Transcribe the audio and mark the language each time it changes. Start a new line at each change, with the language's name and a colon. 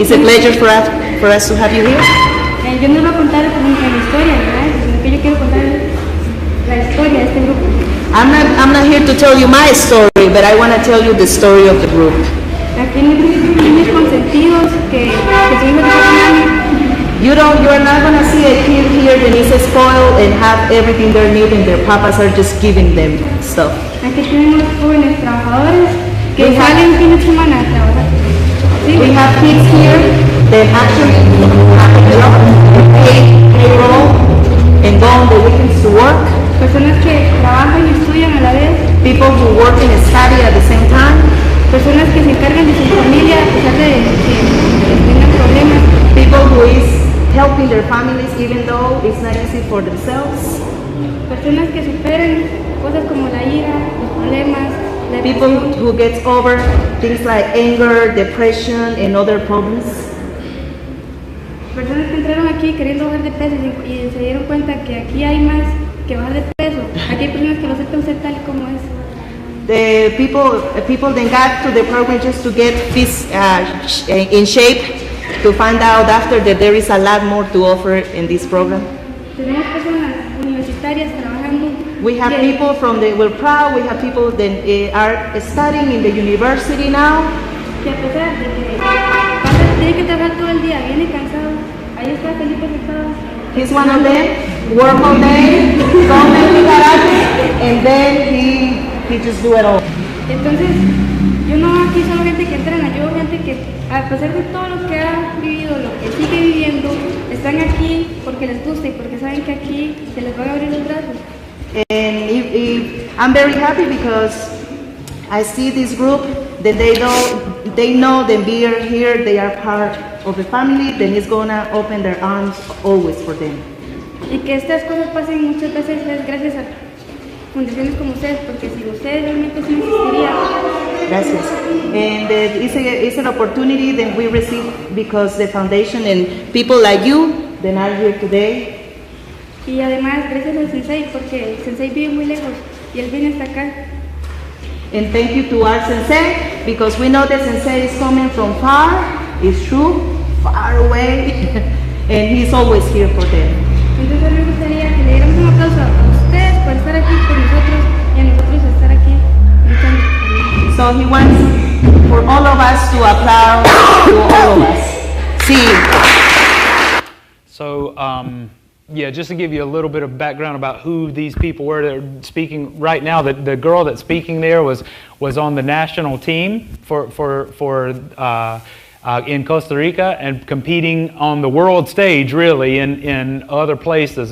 English: It's a pleasure for us to have you here.
Spanish: Yo no voy a contar mi historia, ¿verdad? Sino que yo quiero contar la historia de este grupo.
English: I'm I'm not here to tell you my story, but I want to tell you the story of the group.
Spanish: Aquí en el grupo hay niños consentidos que son hijos de papi.
English: You are not going to see a kid here that is spoiled and have everything they need and their papas are just giving them stuff.
Spanish: Aquí tenemos jóvenes trabajadores que salen fin de semana a trabajar. ¿Sí?
English: We have kids here that actually have a job, pay payroll, and go on the weekends to work.
Spanish: Personas que trabajan y estudian a la vez.
English: People who work and study at the same time.
Spanish: Personas que se encargan de su familia a pesar de que tengan problemas.
English: People who is helping their families even though it's not easy for themselves.
Spanish: Personas que superan cosas como la ira, los problemas, la
English: People
Spanish: depresión.
English: who get over things like anger, depression, and other problems.
Spanish: Personas que entraron aquí queriendo bajar de peso y se dieron cuenta que aquí hay más que bajar de peso. Aquí hay personas que lo aceptan usted tal y como es.
English: The people then got to the program just to get in shape, to find out after that there is a lot more to offer in this program.
Spanish: Tenemos personas universitarias trabajando.
English: We have people we're proud, we have people that are studying in the university now.
Spanish: Que a pesar de que tiene que trabajar todo el día, viene cansado, ahí está Felipe sentado.
English: He's one of them, work all day, come and karate, and then he just do it all.
Spanish: Entonces, yo no veo aquí solo gente que entrena, yo veo gente que a pesar de todo lo que ha vivido, lo que sigue viviendo, están aquí porque les gusta y porque saben que aquí se les van a abrir los brazos.
English: And I'm very happy because I see this group that they know that we are here, they are part of the family, then it's gonna open their arms always for them.
Spanish: Y que estas cosas pasen muchas veces es gracias a fundaciones como ustedes, porque sin ustedes realmente sí no existiría. Gracias.
English: And it's an opportunity that we receive because the foundation and people like you that are here today.
Spanish: Y además gracias al Sensei, porque el Sensei vive muy lejos y él viene hasta acá.
English: And thank you to our Sensei, because we know that Sensei is coming from far, it's true, far away, and he's always here for them.
Spanish: Entonces a mí me gustaría que le diéramos un aplauso a ustedes por estar aquí con nosotros y a nosotros estar aquí luchando.
English: So he wants for all of us to applaud to all of us. See. So, yeah, just to give you a little bit of background about who these people were that are speaking right now, the girl that's speaking there was on the national team in Costa Rica and competing on the world stage, really, in other places.